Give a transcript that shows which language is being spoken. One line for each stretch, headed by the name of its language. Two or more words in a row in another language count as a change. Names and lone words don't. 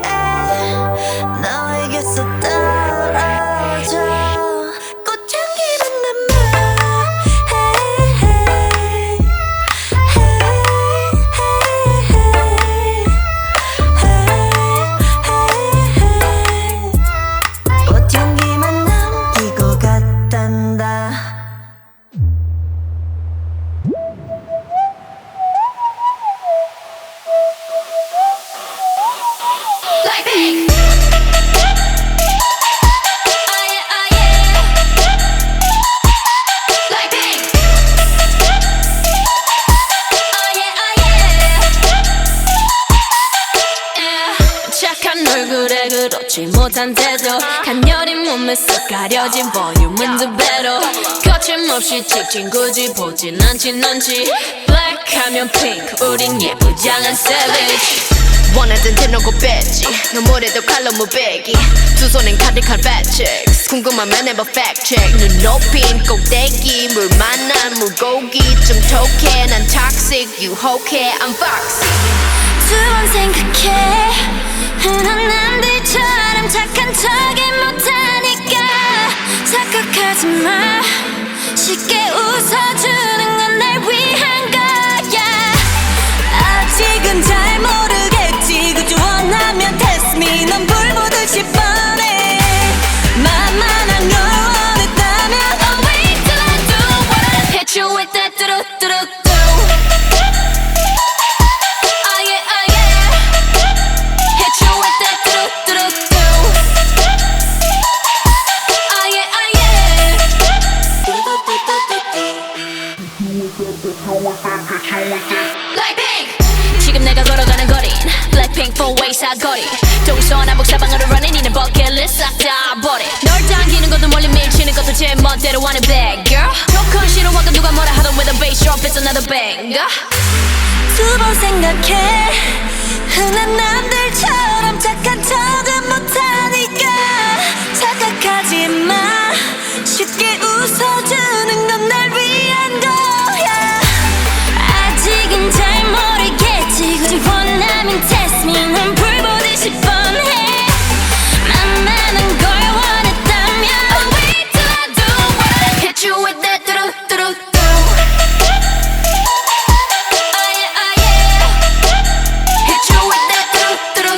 Korean: 너에게서 떨어져 꽃향기만 남아
English: hey, hey, hey, hey.
Korean: 꽃향기만 남기고 갔단다
English: Like big. Oh yeah, oh yeah. Like big. Oh yeah, oh yeah. Yeah.
Korean: 착한 얼굴에 그렇지 못한 태도 간녀린 몸에 쓱 가려진 볼륨은 두 배로 거침없이 찍힌 굳이 보진 않진 않지 Black 하면 pink 우린 예쁘장한 savage 원하던 대놓고 뺐지 너무래도 칼로 무배기 두 손엔 가득한
English: fat checks
Korean: 궁금하면 해봐
English: fact check
Korean: 눈 높인 꼭대기 물 만난 물고기 좀 톡해 난 toxic 유혹해
English: I'm foxy
Korean: 두 번 생각해 흔한 남들처럼 착한 척이 못하니까 착각하지 마 쉽게 웃어주는 건 날 위한 거야 아직은 잘 모르겠지 그저 원하면
English: test me
Korean: 넌 불 보듯이 뻔해 만만한 걸 원했다면
English: Oh wait till I do what I hit you with that do-do-do-do Oh yeah, oh yeah Hit you with that do-do-do-do Oh yeah, oh yeah Like pink
Korean: 지금 내가 걸어가는 거린 Blackpink four-way 사거리 동서남북 사방으로 running 이는 버킷리스트 싹 다 버려 널 당기는 것도 멀리 밀치는 것도 제 멋대로 하는
English: bad girl
Korean: 조건 싫어하고 누가 뭐라 하던
English: with a bass drop it's another banger
Korean: 두 번 생각해 흔한 남들처럼 착한 척은 못하니까 착각하지 마 쉽게 웃어주는 건 날 위한 거야 아직은 잘 모르겠지 굳이 원하면
English: test me
Korean: 넌 불 보듯이 뻔해 만만한 걸 원했다면
English: Oh wait till I do what I hit you with that do-do-do-do Oh yeah, oh yeah Hit you with that do